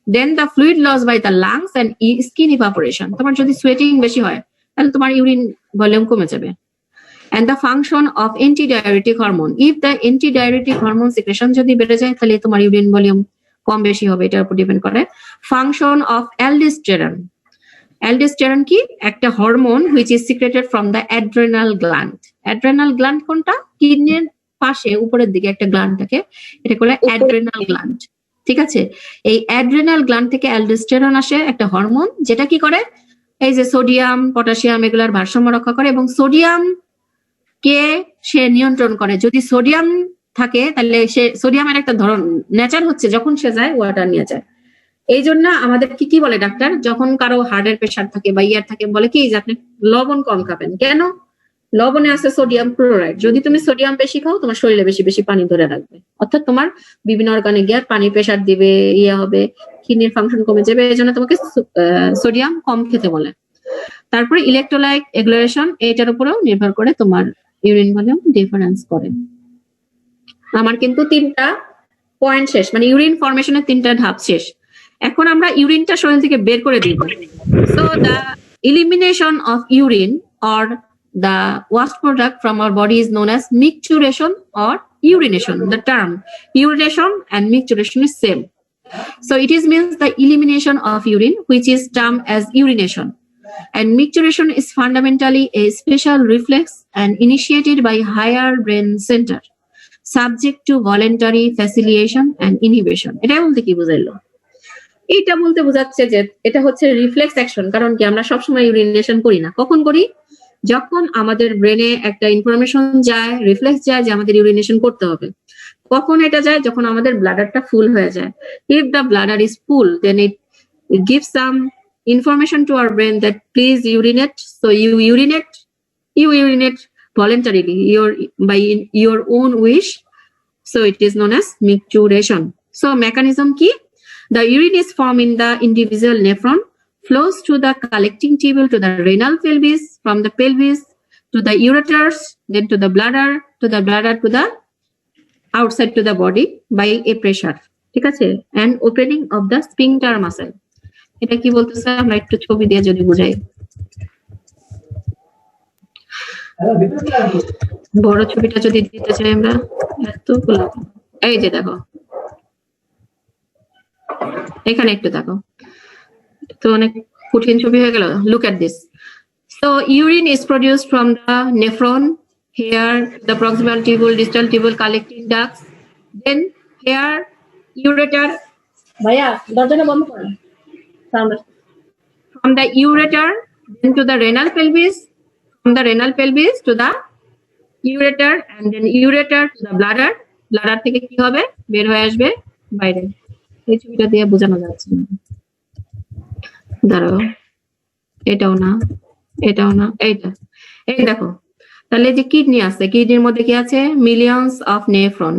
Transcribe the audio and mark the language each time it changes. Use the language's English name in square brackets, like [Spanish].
[English] then the fluid loss by the lungs and skin evaporation, [Bangla] তোমার যদি sweating বেশি হয় তাহলে তোমার ইউরিন ভলিউম কমে যাবে। [English] and the function of antidiuretic hormone, if the antidiuretic hormone secretion [Bangla] যদি বেড়ে যায় তাহলে তোমার ইউরিন ভলিউম কম বেশি হবে, এটার উপর ডিপেন্ড করে। ফাংশন অফ অ্যালডোস্টেরন, অ্যালডোস্টেরন কি? একটা hormone [English] which is secreted from the adrenal gland. [Bangla] adrenal gland কোনটা? কিডনির পাশে উপরের দিকে একটা গ্ল্যান্ড থাকে, এটা বলে adrenal gland, ঠিক আছে? এই adrenal gland থেকে অ্যালডোস্টেরন আসে, একটা হরমোন, যেটা কি করে? এই যে সোডিয়াম পটাশিয়াম এগুলার ভারসাম্য রক্ষা করে, এবং সোডিয়াম কে সে নিয়ন্ত্রণ করে। যদি সোডিয়াম থাকে তাহলে সে সোডিয়ামের একটা ধরন নেচার হচ্ছে যখন সে যায় ওয়াটার নিয়ে যায়। এই জন্য আমাদের কি বলে ডাক্তার, যখন কারো হার্টের প্রেশার থাকে বা ইয়ার থাকে, বলে কি যে আপনি লবণ কম খাবেন। কেন? লবণে আছে সোডিয়াম ক্লোরাইড, যদি তুমি সোডিয়াম বেশি খাও তোমার শরীরে বেশি বেশি পানি ধরে রাখবে, অর্থাৎ তোমার বিভিন্ন অর্গানে গিয়ে পানি প্রেশার দিবে, ইয়ে হবে, কিডনির ফাংশন কমে যাবে, এই জন্য তোমাকে সোডিয়াম কম খেতে বলে। তারপরে ইলেকট্রোলাইট রেগুলেশন, এটার উপরেও নির্ভর করে তোমার ইউরিন ভলিউম ডিফারেন্স করে। আমার কিন্তু 3টা পয়েন্ট শেষ, মানে ইউরিন ফরমেশনের 3টা ধাপ শেষ। এখন আমরা ইউরিনটা শরীর থেকে বের করে দিব। [English] So the elimination of urine or the waste product from our body is known as micturition or urination. The term urination and micturition is same. So it is means the elimination of urine, which is termed as urination. And micturition is fundamentally a special reflex and initiated by higher brain center, subject to voluntary facilitation and inhibition. [Bangla] এটা বলতে কি বোঝাইলো? এটা বলতে বোঝাচ্ছে যে এটা হচ্ছে reflex action. কারণ কি, আমরা সবসময় ইউরিনেশন করি না। কখন করি? যখন আমাদের ব্রেনে একটা ইনফরমেশন যায়, রিফ্লেক্স যায় যে আমাদের ইউরিনেশন করতে হবে। কখন এটা যায়? যখন আমাদের ব্লাডারটা ফুল হয়ে যায়। [English] If the bladder is full, then it gives some information to our brain that please urinate. So you urinate voluntarily, by your own wish. So it is known as micturition. So mechanism ki? The urine is formed in the individual nephron, flows to the collecting tubule to the renal pelvis, from the pelvis to the ureters, then to the bladder to the outside to the body by a pressure, [Bangla] ঠিক আছে? [English] And opening of the sphincter muscle. [Bangla] এটা কি বলতেছে আমরা একটু ছবি দিয়ে যদি বুঝাই। বড় ছবিটা যদি দিতে চাই আমরা, এতগুলো, এই যে দেখো এখানে একটু দেখো, তো অনেক কঠিন ছবি হয়ে গেল। [English] Look at this. So urine is produced from the nephron, here the proximal tubule, distal tubule, collecting ducts, then here, ureter. [Bangla] ভাইয়া দরজাটা বন্ধ করো। [English] From the ureter, then to the renal pelvis, from the renal pelvis to the ureter, and then ureter to the bladder. [Bangla] Bladder থেকে কি হবে? বের হয়ে আসবে বাইরে। এই ছবিটা দিয়ে বোঝানো যাচ্ছে না, দাঁড়াও, এটাও না, এটাও না, এইটা, এই দেখো। তাহলে যে কিডনি আছে, কিডনির মধ্যে কি আছে? Millions of nephron.